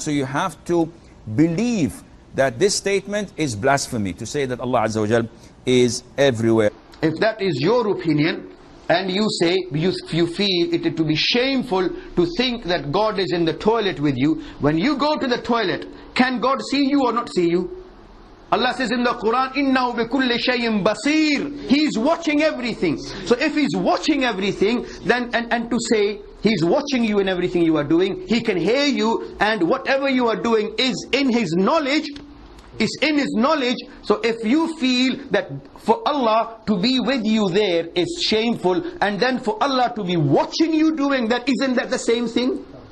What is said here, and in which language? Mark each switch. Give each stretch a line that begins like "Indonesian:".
English: So you have to believe that this statement is blasphemy, to say that Allah Azza wa Jal is everywhere. If that is your opinion, and you say, you feel it to be shameful to think that God is in the toilet with you, when you go to the toilet, can God see you or not see you? Allah says in the Quran,
Arabic: إِنَّهُ بِكُلِّ شَيْءٍ بَصِيرٍ.
English: He's watching everything. So if He's watching everything, then and to say He's watching you in everything you are doing, He can hear you, and whatever you are doing is in His knowledge, So if you feel that for Allah to be with you there is shameful, and then for Allah to be watching you doing that, isn't that the same thing?